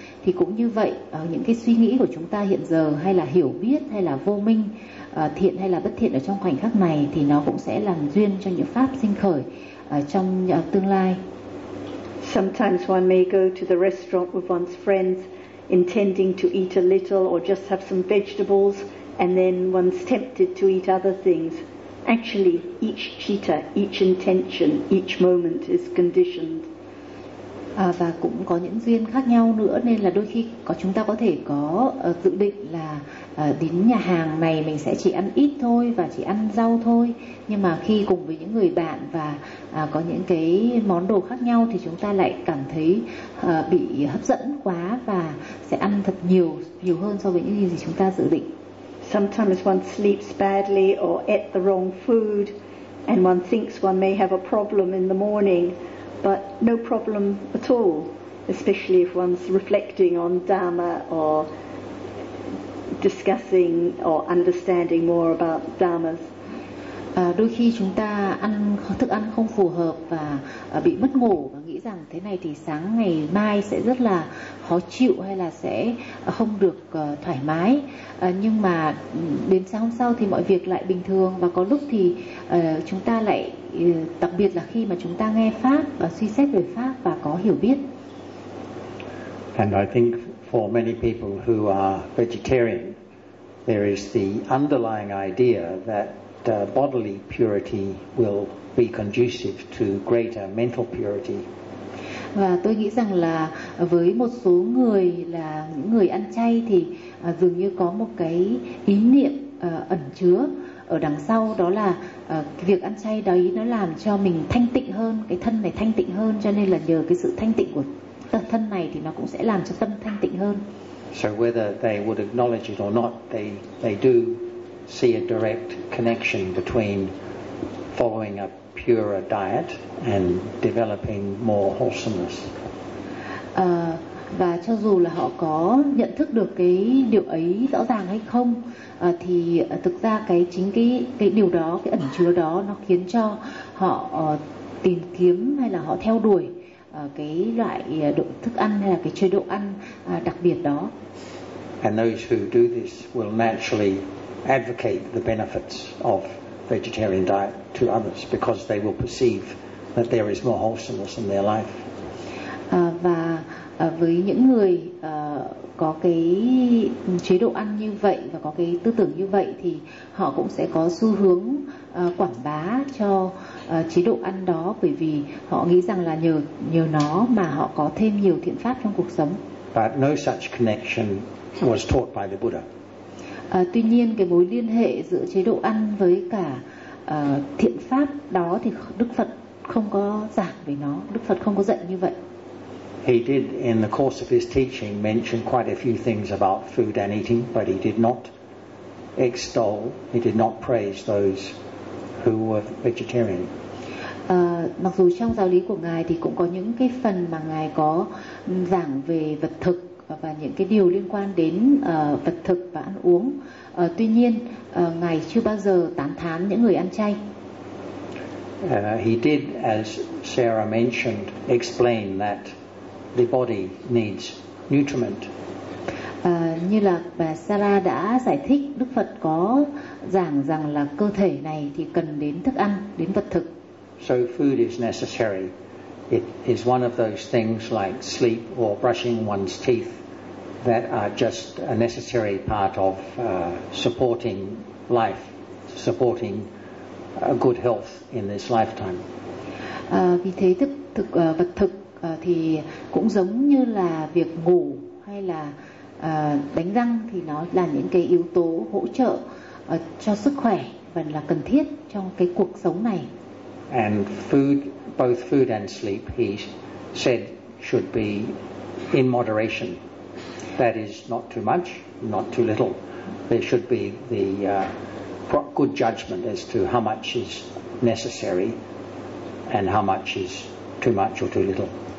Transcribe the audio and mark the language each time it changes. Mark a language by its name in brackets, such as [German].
[Vietnamese] Thì cũng như vậy, những cái suy nghĩ của chúng ta hiện giờ, hay là hiểu biết hay là vô minh, thiện hay là bất thiện ở trong khoảnh khắc này, thì nó cũng sẽ làm duyên cho những pháp sinh khởi trong tương lai. [English] Sometimes one may go to the restaurant with one's friends intending to eat a little or just have some vegetables, and then one's tempted to eat other things. Actually, each citta, each intention, each moment is conditioned. [Vietnamese] Và cũng có những duyên khác nhau nữa, nên là đôi khi chúng ta có thể có dự định là đến nhà hàng này mình sẽ chỉ ăn ít thôi và chỉ ăn rau thôi, nhưng mà khi cùng với những người bạn và có những cái món đồ khác nhau thì chúng ta lại cảm thấy bị hấp dẫn quá và sẽ ăn thật nhiều hơn so với những gì chúng ta dự định. [English] Sometimes one sleeps badly or ate the wrong food and one thinks one may have a problem in the morning. But no problem at all, especially if one's reflecting on Dhamma or discussing or understanding more about Dhammas. [Vietnamese] Đôi khi chúng ta ăn thức ăn không phù hợp và bị mất ngủ và nghĩ rằng thế này thì sáng ngày mai sẽ rất là khó chịu hay là sẽ không được thoải mái. Nhưng mà đến sáng hôm sau thì mọi việc lại bình thường, và có lúc thì chúng ta lại, đặc biệt là khi mà chúng ta nghe Pháp và suy xét về Pháp và có hiểu biết. [English] And I think for many people who are vegetarian, there is the underlying idea that bodily purity will be conducive to greater mental purity. [Vietnamese] Và tôi nghĩ rằng là với một số người là người ăn chay thì dường như có một cái ý niệm ẩn chứa ở đằng sau, đó là việc ăn chay đấy nó làm cho mình thanh tịnh hơn, cái thân này thanh tịnh hơn, cho nên là nhờ cái sự thanh tịnh của thân này thì nó cũng sẽ làm cho tâm thanh tịnh hơn. [English] So whether they would acknowledge it or not, they do see a direct connection between following a purer diet and developing more wholesomeness. [Vietnamese] Và cho dù là họ có nhận thức được cái điều ấy rõ ràng hay không, thì thực ra cái chính cái điều đó, cái ẩn chứa đó, nó khiến cho họ tìm kiếm hay là họ theo đuổi cái loại độ thức ăn hay là cái chế độ ăn đặc biệt đó. [English] And those who do this will naturally advocate the benefits of vegetarian diet to others because they will perceive that there is more wholesomeness in their life. [Vietnamese] Và với những người có cái chế độ ăn như vậy và có cái tư tưởng như vậy thì họ cũng sẽ có xu hướng quảng bá cho chế độ ăn đó, bởi vì họ nghĩ rằng là nhờ nó mà họ có thêm nhiều thiện pháp trong cuộc sống. [English] But no such connection was taught by the Buddha. [Vietnamese] Tuy nhiên cái mối liên hệ giữa chế độ ăn với cả thiện pháp đó thì Đức Phật không có giảng về nó, Đức Phật không có dạy như vậy. [English] He did in the course of his teaching mention quite a few things about food and eating, but he did not extol, he did not praise those who were vegetarian. [Vietnamese] Mặc dù trong giáo lý của ngài thì cũng có những cái phần mà ngài có giảng về vật thực và những cái điều liên quan đến vật thực và ăn uống. Tuy nhiên, ngài chưa bao giờ tán thán những người ăn chay. [English] He did, as Sarah mentioned, explain that the body needs nutriment. [Vietnamese] Như là bà Sarah đã giải thích, Đức Phật có giảng rằng là cơ thể này thì cần đến thức ăn, đến vật thực. [English] So food is necessary. It is one of those things like sleep or brushing one's teeth that are just a necessary part of supporting life, supporting a good health in this lifetime. [Vietnamese] Vì thế thực vật thực thì cũng giống như là việc ngủ hay là đánh răng thì nó là những cái yếu tố hỗ trợ cho sức khỏe và là cần thiết trong cái cuộc sống này. [English] And food, both food and sleep, he said, should be in moderation. That is, not too much, not too little. There should be the good judgment as to how much is necessary and how much is too much or too little.